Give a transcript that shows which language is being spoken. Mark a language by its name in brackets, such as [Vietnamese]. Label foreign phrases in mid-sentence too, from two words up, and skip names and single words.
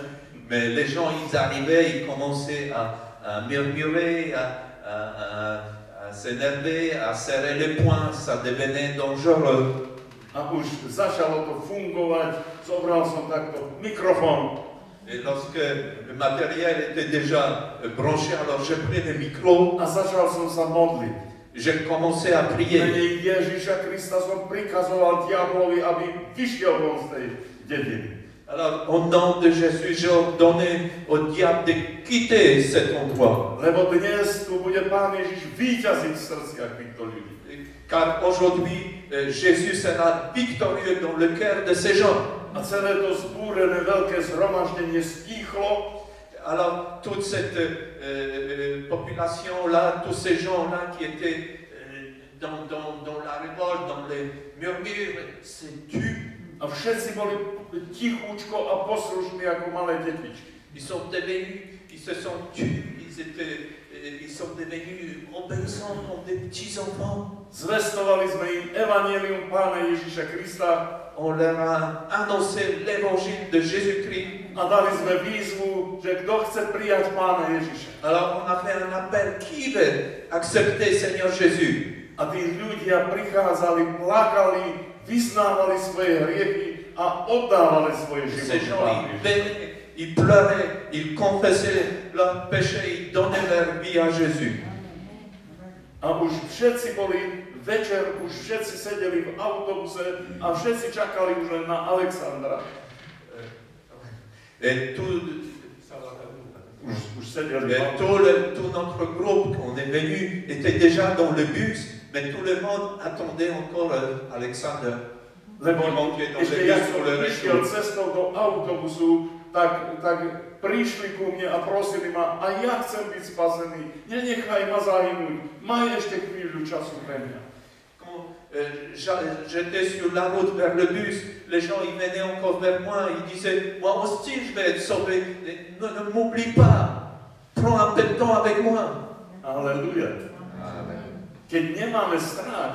[French] Mais les gens, ils arrivaient, ils commençaient à murmurer, à s'énerver, à serrer les poings, ça devenait dangereux. [Slovak] A už začalo to fungovať, zobral som takto mikrofón. [French] Et lorsque le matériel était déjà branché, alors j'ai pris le micro, [Slovak] a začal som sa modliť. [French] j'ai commencé à prier. [Slovak] Mene Ježiša Krista som prikazoval diablovi, aby vyšiel von z tej dediny. [French] Alors, au nom de Jésus, j'ai ordonné au diable de quitter cet endroit. [Slovak] Lebo dnes tu bude Pán Ježiš víťaziť v srdciach týchto ľudí. [French] Car aujourd'hui, Jésus sera victorieux dans le cœur de ces gens. [Slovak] A celé to zbúrené veľké zhromaždenie stíchlo. [French] Alors, toute cette population-là, tous ces gens-là qui étaient dans la révolte, dans les murmures, c'est tu. [Slovak] A všetci boli tichúčko a poslušní ako malé detičky. [French] Ils sont devenus, ils se sont tus, ils sont devenus obéissants comme des petits-enfants. [Slovak] Zvestovali sme im evanjelium Pána Ježiša Krista. [French] On leur a annoncé l'évangile de Jésus-Christ. [Slovak] A dali sme výzvu, že kto chce prijať Pána Ježiša. [French] Alors on a fait un appel, qui veut accepter Seigneur Jésus? [Slovak] A tí ľudia prichádzali, plakali, vyznávali svoje hriechy a oddávali svoje [French] Ces [Slovak] životy [French] gens, [Slovak] Pánu [French] ils [Slovak] Ježišovi. [French] venaient, ils pleuraient, ils confessaient leurs péchés, ils donnaient leur vie à Jésus. [Slovak] A už všetci boli, večer už všetci sedeli v autobuse a všetci čakali už len na Alexandra. [French] Et tout [Slovak] sedeli v autobuse. [French] tout notre groupe, on est venu, était déjà dans le bus, mais tout le monde attendait encore Alexandre. [Slovak] Lebo ešte ja som išiel cestou do autobusu, tak prišli ku mne a prosili ma, a ja chcem byť spasený, nenechaj ma zahynúť, maj ešte chvíľu času pre mňa. [French] J'étais sur la route vers le bus, les gens ils venaient encore vers moi, ils disaient, moi aussi je vais être sauvé, ne m'oublie pas, prends un peu de temps avec moi. Alléluia. [Slovak] Keď nemáme strach,